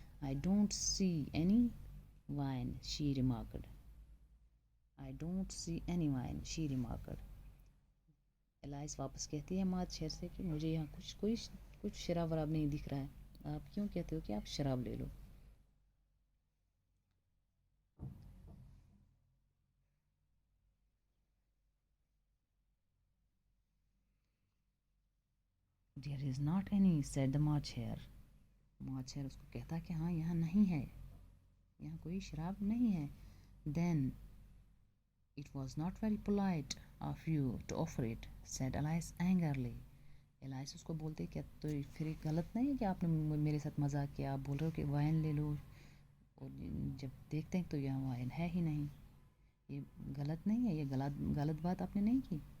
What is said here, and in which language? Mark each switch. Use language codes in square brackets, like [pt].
[en] I don't see any wine, she remarked. I don't see any wine, she remarked. [ur] Elias واپس کہتی ہے ماچھر سے کہ مجھے یہاں کچھ شراب وراب نہیں دکھ رہا ہے, آپ کیوں کہتے ہو کہ آپ شراب لے لو. [en] There is not any, said the March Hare. [ur] March Hare اس کو کہتا ہے کہ ہاں یہاں نہیں ہے, یہاں کوئی شراب نہیں ہے. [en] Then it was not very polite of you to offer it, said Elias angrily. [ur] Elias اس کو بولتے کہ تو پھر غلط نہیں ہے کہ آپ نے میرے ساتھ مذاق کیا, آپ بول رہے ہو کہ وائن لے لو, اور جب دیکھتے ہیں تو یہاں وائن ہے ہی نہیں. یہ غلط نہیں ہے, یہ غلط بات آپ نے نہیں کی.